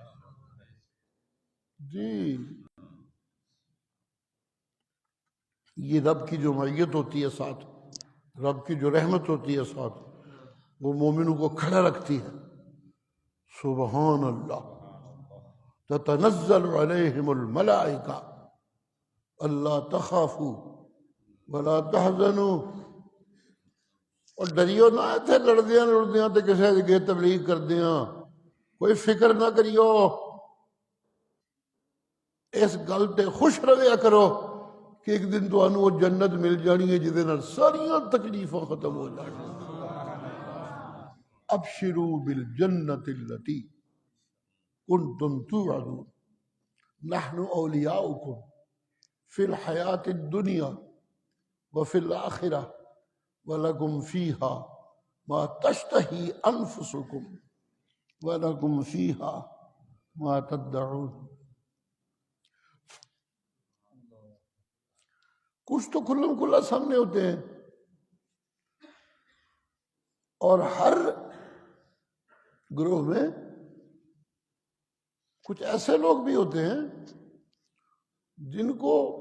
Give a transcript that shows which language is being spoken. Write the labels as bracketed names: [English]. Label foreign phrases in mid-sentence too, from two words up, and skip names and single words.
[Urdu] جی یہ رب کی جو معیت ہوتی ہے ساتھ، رب کی جو رحمت ہوتی ہے ساتھ، وہ مومنوں کو کھڑا رکھتی ہے۔ [Arabic] سبحان اللہ۔ تتنزل علیہم الملائکہ اللہ تخافوا ولا تحزنوا، [Punjabi] اور ڈریو نہ تھے لڑدیاں تے کسے کے تبلیغ کردیاں، کوئی فکر نہ کریو، اس گل تے خوش رہیا کرو کہ ایک دن تو وہ جنت مل جانی ہے جہدے نال ساریاں تکلیفاں ختم ہو جانی۔ [Arabic] ابشروا بالجنت التی کنتم توعدون نحن اولیاؤکم فی الحیات الدنیا وفی الآخرہ وَلَكُمْ فِيهَا مَا تَشْتَهِي أَنفُسُكُمْ وَلَكُمْ فِيهَا مَا تَدَّعُونَ۔ [Urdu] کچھ تو کھلم کھلا سامنے ہوتے ہیں، اور ہر گروہ میں کچھ ایسے لوگ بھی ہوتے ہیں جن کو